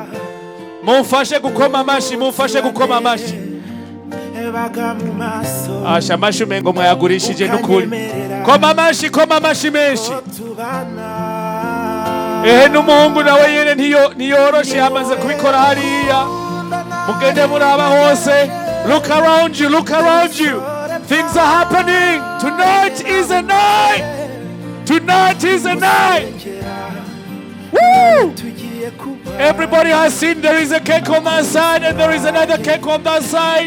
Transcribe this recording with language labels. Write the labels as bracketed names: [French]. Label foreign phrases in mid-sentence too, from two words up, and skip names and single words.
[Rundi] Mumfashe gukoma amashi, mumfashe gukoma amashi. Asha amashi umengo mwayagurishije n'ukuri. Koma amashi menshi. N'umuhungu nawe yene ntiyoroshe, yamaze kubikora hariya. Mugende muraba hose. [English] Look around you, look around you. Things are happening. Tonight is a night. Tonight is a night. Woo! Everybody has seen there is a cake on that side and there is another cake on that side.